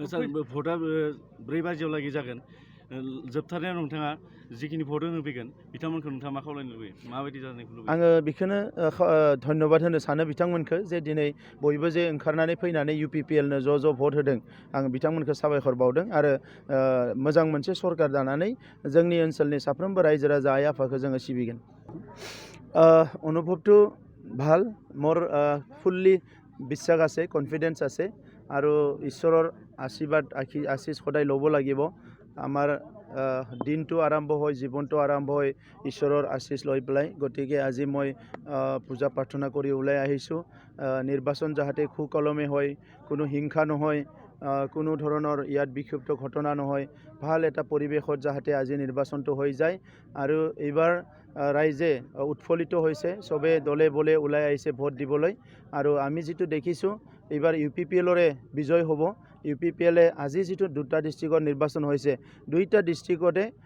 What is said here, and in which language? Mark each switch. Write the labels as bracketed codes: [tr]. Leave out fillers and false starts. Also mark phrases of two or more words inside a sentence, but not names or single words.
[brx] सार भटआ 4 बाजियाव लागै जागोन जोबथारनायाव नोंथाङा जिखिनि भट होनो फैगोन बिथांमोनखौ नोंथाङा मा खावलायनो लुबैयो माबायदि जानायखौ लुबैयो आङो बेखौनो धन्यबाद होनो सानो बिथांमोनखौ जे दिनै बयबो जे ओंखारनानै फैनानै UPPLनो ज' भट होदों आं बिथांमोनखौ साबायखर बावदों आरो मोजां मोनसे सरकार दानानै जोंनि ओनसोलनि साफ्रोमबो रायजो राजा आइ आफाखौ जोङो सिबिगोन [as] অনুভৱটো ভাল মোৰ ফুল্লি বিশ্বাস আছে কনফিডেন্স আছে আৰু ঈশ্বৰৰ আশীৰ্বাদ আশীষ সদায় ল'ব লাগিব আমাৰ দিনটো আৰম্ভ হয় জীৱনটো আৰম্ভ হয় ঈশ্বৰৰ আশীষ লৈ পেলাই গতিকে আজি মই পূজা প্ৰাৰ্থনা কৰি ওলাই আহিছোঁ নিৰ্বাচন যাতে সুকলমে হয় কোনো হিংসা নহয় কোনো ধৰণৰ ইয়াত বিক্ষিপ্ত ঘটনা নহয় ভাল এটা পৰিৱেশত যাতে আজি নিৰ্বাচনটো হৈ যায় আৰু এইবাৰ ৰাইজে উৎফুল্লিত হৈছে সবে দলে বলে ওলাই আহিছে ভোট দিবলৈ আৰু আমি যেটো দেখিছোঁ এইবাৰ UPPLৰে বিজয় হ'ব UPPLে আজি যেটো দুটা ডিস্ট্ৰিক্টৰ নিৰ্বাচন হৈছে দুইটা ডিস্ট্ৰিক্টতে